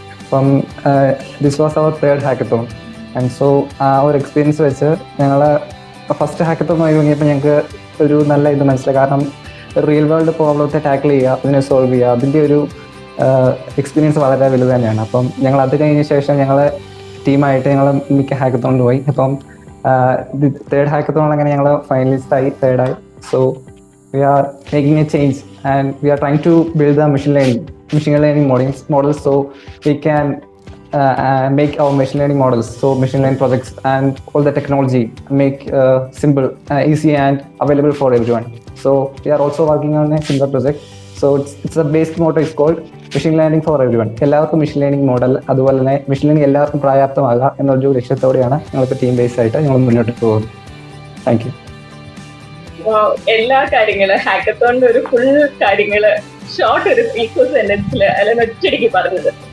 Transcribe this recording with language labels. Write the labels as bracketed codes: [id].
[ml] അപ്പം [en] This was our third hackathon. [ml] And so ആ ഒരു എക്സ്പീരിയൻസ് വെച്ച് ഞങ്ങൾ ഫസ്റ്റ് ഹാക്കത്തോൺ തുടങ്ങിയപ്പോൾ ഞങ്ങൾക്ക് ഒരു നല്ല ഇത് മനസ്സിലായി. കാരണം റിയൽ വേൾഡ് പ്രോബ്ലത്തെ ടാക്കിൾ ചെയ്യുക, അതിനെ സോൾവ് ചെയ്യുക, അതിൻ്റെ ഒരു എക്സ്പീരിയൻസ് വളരെ വലുത് തന്നെയാണ്. അപ്പം ഞങ്ങൾ അത് കഴിഞ്ഞ ശേഷം ഞങ്ങൾ ടീമായിട്ട് ഞങ്ങൾ മിക്ക ഹാക്കത്തോണിൽ പോയി. അപ്പം തേർഡ് ഹാക്കത്തോൺ അങ്ങനെ ഞങ്ങൾ ഫൈനലിസ്റ്റായി, തേർഡായി. [en] So we are making a change and we are trying to build the machine learning models so we can make our machine learning models, so machine learning projects and all the technology make simple, easy and available for everyone. So we are also working on a similar project. So it's a basic motto is called machine learning for everyone. [ml] എല്ലാവർക്കും machine learning model, അതുപോലെ തന്നെ machine learning എല്ലാവർക്കും പ്രാപ്തമാകുക എന്നൊരു ലക്ഷ്യത്തോടെയാണ് ഞങ്ങളിപ്പോൾ team base ആയിട്ട് ഞങ്ങൾ മുന്നോട്ട് പോകുന്നത്. [en] Thank you. [ml] എല്ലാ കാര്യങ്ങള് ഹാക്കത്തോണിന്റെ ഒരു ഫുൾ കാര്യങ്ങള് ഷോർട്ട് ഒരു 3 സെന്റൻസില് അല്ലെങ്കിൽ ഒറ്റയടിക്ക് പറഞ്ഞത്.